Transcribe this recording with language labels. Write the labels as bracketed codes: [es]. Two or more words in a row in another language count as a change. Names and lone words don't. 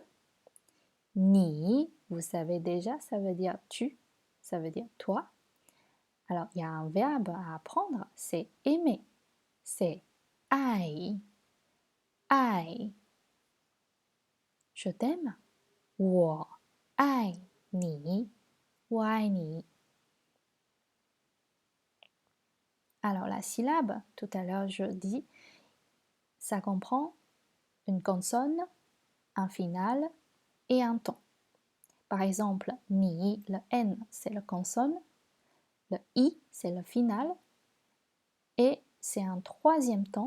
[fr] Ni, vous savez déjà, ça veut dire tu, ça veut dire toi. Alors, il y a un verbe à apprendre, c'est aimer. C'est [zh] 爱. 爱. [fr] Je t'aime. [zh] 我爱你. 我爱你. [fr] Alors la syllabe, tout à l'heure je dis, ça comprend une consonne, un final et un ton. Par exemple, ni, le N c'est la consonne, le I c'est le final et c'est un troisième ton.